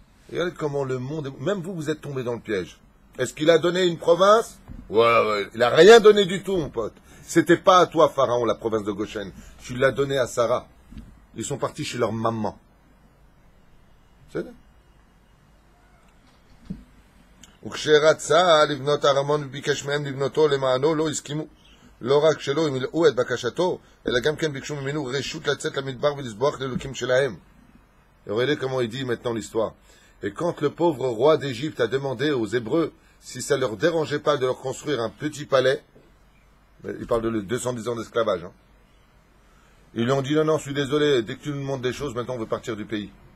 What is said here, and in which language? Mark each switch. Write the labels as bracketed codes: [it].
[fr] Regardez comment le monde... Même vous, vous êtes tombé dans le piège. Est-ce qu'il a donné une province? Ouais. Il n'a rien donné du tout, mon pote. C'était pas à toi, Pharaon, la province de Goshen. Tu l'as donné à Sarah. Ils sont partis chez leur maman. C'est ça? [he] וכשרצה לבנות ארמון וביקש מהם לבנותו למענו לא הסכימו לא רק שלא ימלאו את בקשתו אלא גם כן ביקשו ממנו רשות לצאת למדבר ולסבוח לאלוקים שלהם. [fr] Et regardez comment il dit maintenant l'histoire. Et quand le pauvre roi d'Égypte a demandé aux Hébreux si ça leur dérangeait pas de leur construire un petit palais, il parle de 210 ans d'esclavage, hein. Ils lui ont dit non, je suis désolé, dès que tu nous demandes des choses, maintenant on veut partir du pays.